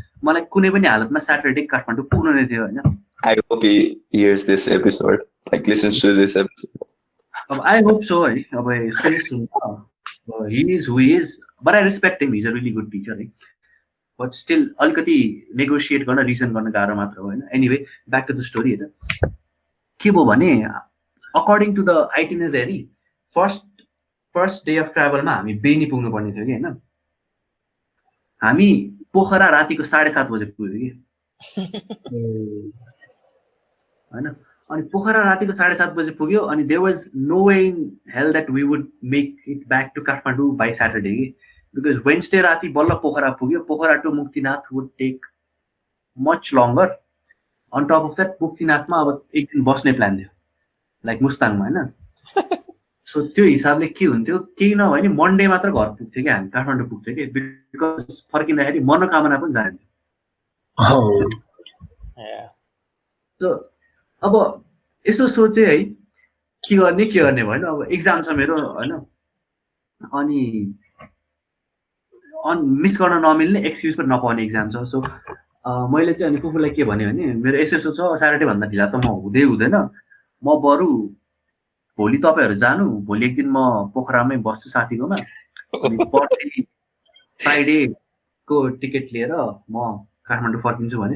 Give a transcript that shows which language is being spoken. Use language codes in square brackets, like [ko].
[ne] मलाई कुनै पनि हालतमा स्याटरडे काठमाडौँ पुग्नु नै थियो होइन। [en] I hope he hears this episode, like listens to this episode. अब I hope so [ne] है, अब सुनिस् [en] he is who he is, but I respect him, he's a really good teacher है। But still [ne] अलिकति negotiate गर्न, reason गर्न गाह्रो मात्र हो होइन। [en] anyway back to the story होइन, [ne] के भयो भने [en] according to the itinerary first day of ट्राभलमा [ne] हामी बेनी पुग्नुपर्ने थियो कि होइन। हामी पोखरा रातिको 7:30 बजे पुग्यो कि होइन। अनि पोखरा रातिको 7:30 बजे पुग्यो। [en] अनि there was no way in hell that we would make it back to Kathmandu by Saturday कि, because [ne] वेन्सडे राति बल्ल पोखरा पुग्यो। [en] Pokhara to Muktinath would take much longer. On top of that [ne] मुक्तिनाथमा अब एक दिन बस्ने प्लान थियो, लाइक मुस्ताङमा होइन। सो त्यो हिसाबले के हुन्थ्यो, केही नभए नि मन्डे मात्र घर पुग्थ्यो कि हामी, काठमाडौँ पुग्थ्यो कि, बिकज फर्किँदाखेरि मनोकामना पनि जान्थ्यो। सो अब यसो सोचेँ है, के गर्ने भएन। अब एक्जाम छ मेरो होइन। अनि मिस गर्न नमिल्ने, एक्सक्युज पनि नपाउने एक्जाम छ। सो मैले चाहिँ अनि फुपूलाई के भने मेरो यसो छ, स्याटरडे भन्दा ढिला त म हुँदैन, म बरु भोलि तपाईँहरू जानु, भोलि एक दिन म पोखरामै बस्छु साथीकोमा, अनि पर्सि फ्राइडेको टिकट लिएर म काठमाडौँ फर्किन्छु भने।